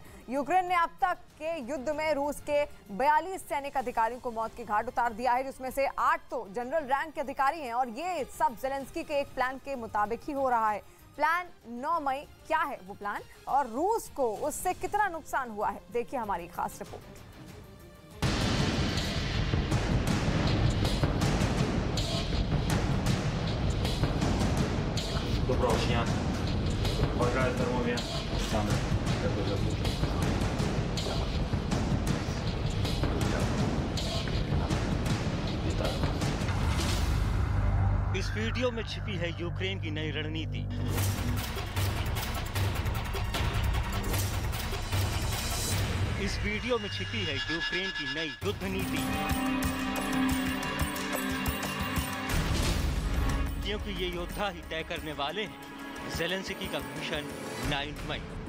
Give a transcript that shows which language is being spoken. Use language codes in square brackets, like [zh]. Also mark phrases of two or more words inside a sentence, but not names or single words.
[hi] यूक्रेन ने अब तक के युद्ध में रूस के 42 सैनिक अधिकारियों को मौत की घाट उतार दिया है, जिसमें से 8 तो जनरल रैंक के अधिकारी हैं और ये सब ज़ेलेंस्की के एक प्लान के मुताबिक ही हो रहा है। प्लान 9 मई, क्या है वो प्लान और रूस को उससे कितना नुकसान हुआ है, देखिए हमारी खास रिपोर्ट। [uk] Доброго дня. Бажаю здоров'я. Саме тебе заслужив. [hi] इस वीडियो में छिपी है यूक्रेन की नई रणनीति। इस वीडियो में छिपी है यूक्रेन की नई युद्ध नीति, क्योंकि ये योद्धा ही तय करने वाले हैं ज़ेलेंस्की का मिशन 9 मई।